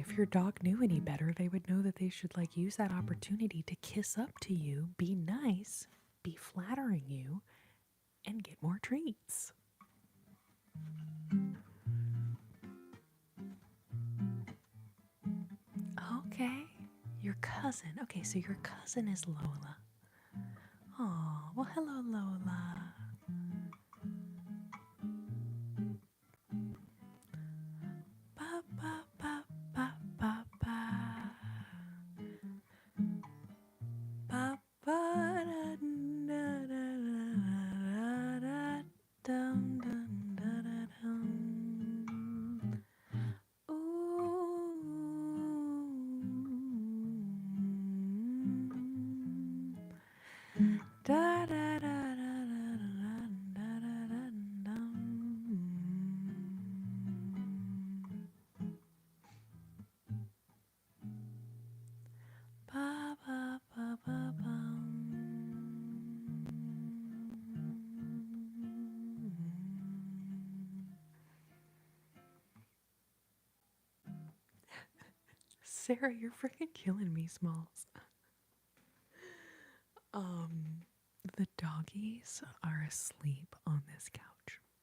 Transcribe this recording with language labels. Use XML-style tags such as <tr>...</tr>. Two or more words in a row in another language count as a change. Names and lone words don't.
<en>If your dog knew any better, they would know that they should like use that opportunity to kiss up to you, be nice, be flattering you, and get more treats. Okay. Your cousin. Okay, so your cousin is Lola. Oh, well, hello, Lola. Ba, ba, ba, ba, ba, ba. Ba, ba, da, da, da, da, da, dum, dum, da, da, dum. Ooh. Da, da, da, da, da, da, da, da, dum. Ba, ba, ba, ba, bum. Sarah, you're freaking killing me, Smalls. The doggies are asleep on this couch.</en>